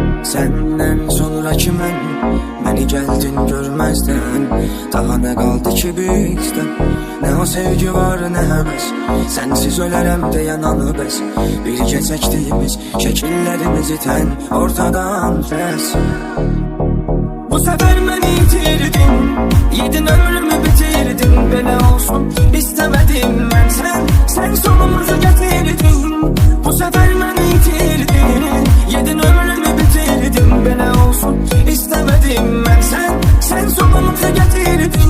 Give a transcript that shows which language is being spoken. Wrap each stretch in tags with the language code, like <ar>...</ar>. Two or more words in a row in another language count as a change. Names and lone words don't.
<tr>Senden sonraki beni geldin görmezden. Daha ne kaldı ki bizden? Ne o sevgi var ne heves.</tr> <az>Sensiz ölərəm deyən anı bəs. Birgə çəkdiyimiz şəkillərimizi tən ortadan kəs.</az> <tr>Bu sefer beni itirdin, yedin ömrümü bitirdin.</tr> <az>Belə olsun</az> <tr>istemedim ben, sen sonumuzu getirdin. Bu sefer beni itirdin, yedin ömrümü bitirdin.</tr> <az>Belə olsun</az> <tr>istemedim ben, sen sonumuzu getirdin.</tr>